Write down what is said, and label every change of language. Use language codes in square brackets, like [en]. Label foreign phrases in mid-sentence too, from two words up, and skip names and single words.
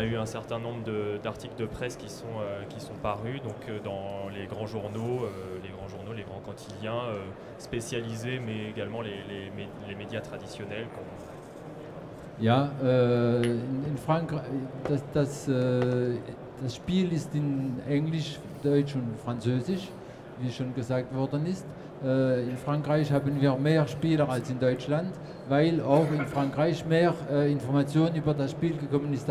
[fr] eu un certain nombre d'articles de presse qui sont parus donc dans les grands journaux, les grands quotidiens spécialisés, mais également les médias traditionnels. [de] Ja, in Frankreich, das Spiel ist in Englisch, Deutsch und Französisch, wie schon gesagt worden ist. In Frankreich haben wir mehr Spieler als in Deutschland, weil auch in Frankreich mehr Informationen über das Spiel gekommen ist.